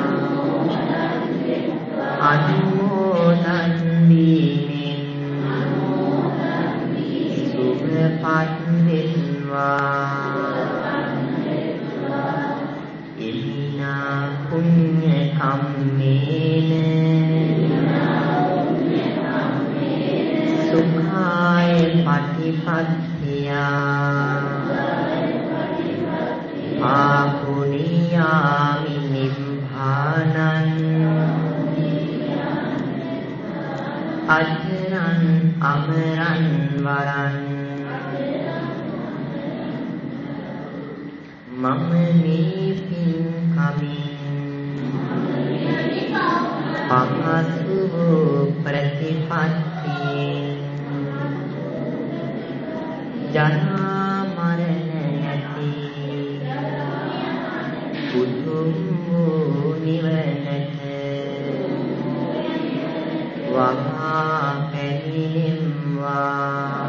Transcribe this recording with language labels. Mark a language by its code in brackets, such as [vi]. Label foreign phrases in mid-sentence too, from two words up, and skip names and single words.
[si] අනුමෝදන් වීමෙන් සුවපත් වෙත්වා. [pi] ඉමිනා පුඤ්ඤ කම්මේන සුඛාය පටිපත්තියා ආපුනියාමි නිබ්බානං අජරං අමරං වරං. [si] මම මේ පින් කමින් පහසු ප්‍රතිපත්තියෙන් ජරා මරණ නැති උතුම් වූ නිවනට වහා පැමිණෙම්වා.